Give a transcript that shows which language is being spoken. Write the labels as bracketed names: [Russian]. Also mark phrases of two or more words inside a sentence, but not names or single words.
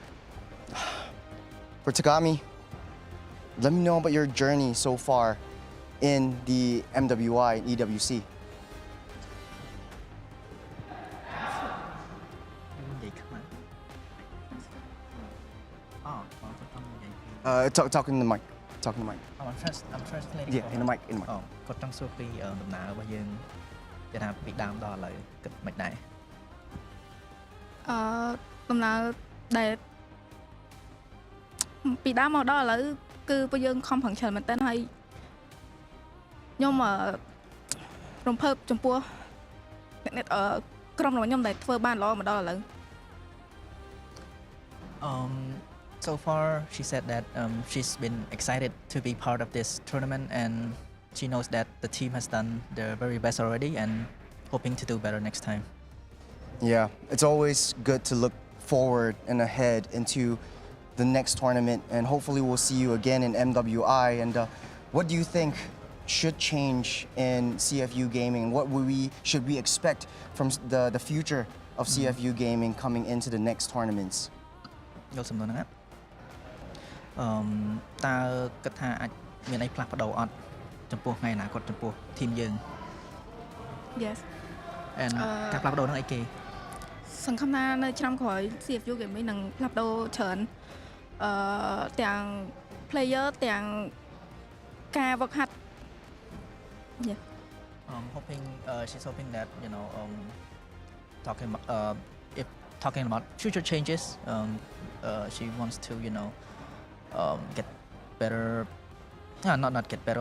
[English] For Tagami, let me know about your journey so far in the MWI and EWC. Talk in the mic. Talk in the mic. I'm translating. Yeah, in the mic. In the mic. [Khmer] គាត់ចង់សួរពីដំណើររបស់យើងគេថាពីដើមដល់ឥឡូវគិតមិនដែរ ដំណើរដែលពីដើមមកដល់ឥឡូវគឺពួកយើងខំប្រឹងច្រើនមែនទែនហើយខ្ញុំរំភើបចំពោះអ្នកក្រុមរបស់ខ្ញុំដែលធ្វើបានល្អមកដល់ឥឡូវ [English] So far, she said that she's been excited to be part of this tournament, and she knows that the team has done their very best already and hoping to do better next time. Yeah, it's always good to look forward and ahead into the next tournament, and hopefully we'll see you again in MWI. And what do you think should change in CFU gaming? What should we expect from the future of CFU gaming coming into the next tournaments? [Khmer] យល់សំណួរហ្នឹង តើគិតថាអាចមានអីផ្លាស់ប្ដូរអត់ចំពោះថ្ងៃអនាគតចំពោះធីមយើង [English] Yes. [Khmer] and ការផ្លាស់ប្ដូរហ្នឹងអីគេ សង្ឃឹមថានៅឆ្នាំក្រោយ CFU Gaming នឹងផ្លាស់ប្ដូរច្រើនទាំង player ទាំងការ [English] work hard. Yeah. Hoping she's hoping that if talking about future changes, she wants to get better. Not get better.